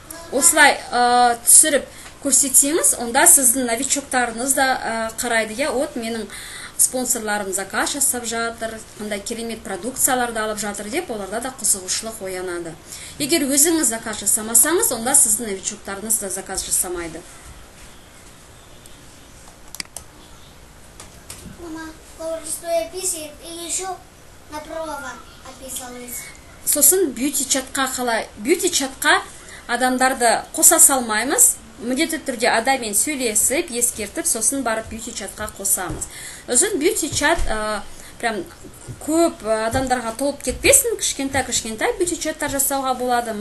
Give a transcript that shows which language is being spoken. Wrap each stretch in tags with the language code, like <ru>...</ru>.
<kk>Осылай түсіріп көрсетсеңіз, онда сіздің новичоктарыңыз да қарайды, менің спонсорларым заказ жасап жатыр, қандай керемет продукцияларды алып жатыр деп, оларда да қызығушылық оянады. Егер өзіңіз заказ жасамасаңыз, онда сіздің новичоктарыңыз да заказ жасамайды.</kk> <ru>Мама, говорит, что я писаю, и еще на права описалась.</ru> <kk>Сосын бьюти чатқа адамдарды қоса салмаймыз. Міндетті түрде адаммен сөйлесіп, ескертіп, сосын барып бьюти чатқа қосамыз. Өзін бьюти чат прям көп адамдарға толып кетпесін, кішкентай бьюти чаттар жасауға болады.</kk>